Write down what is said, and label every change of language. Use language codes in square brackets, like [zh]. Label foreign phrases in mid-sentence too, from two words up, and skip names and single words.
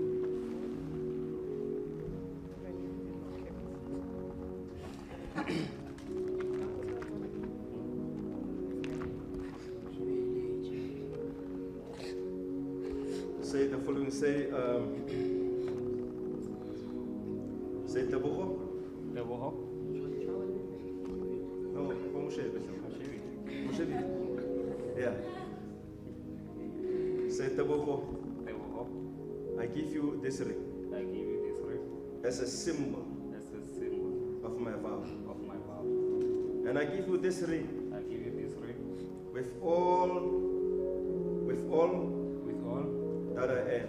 [en] Say the following, say Tebogo. Tebogo. No, Mushevi. Yeah. Say Tebogo. Tebogo. I give you this ring I give you this ring as a symbol as a symbol of my vow. of my vow. And I give you this ring I give you this ring with all with all that I am,